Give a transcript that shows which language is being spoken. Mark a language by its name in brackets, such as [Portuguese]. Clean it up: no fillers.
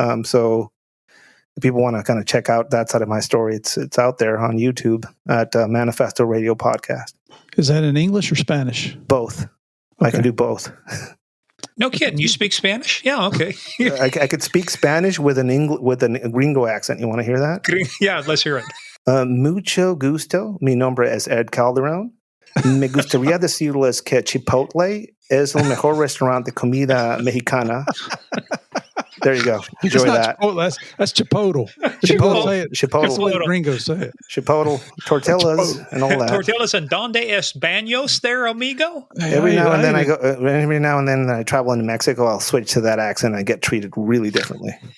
[English] So if people want to kind of check out that side of my story, it's out there on YouTube at Manifesto Radio Podcast. Is that in English or Spanish? Both. Okay. I can do both. No kidding. You speak Spanish? Yeah. Okay. I could speak Spanish with a gringo accent. You want to hear that? Yeah, let's hear it. [Spanish] Mucho gusto. Mi nombre es Ed Calderon. Me gustaría decirles que Chipotle es el mejor restaurante de comida mexicana. [English] There you go. Enjoy that. Chipotle, that's Chipotle. Chipotle. That's the way the gringos say it. Chipotle, tortillas, and all that. Tortillas and [Spanish] donde es baños [English] there, amigo? Every now and then I travel into Mexico, I'll switch to that accent and I get treated really differently.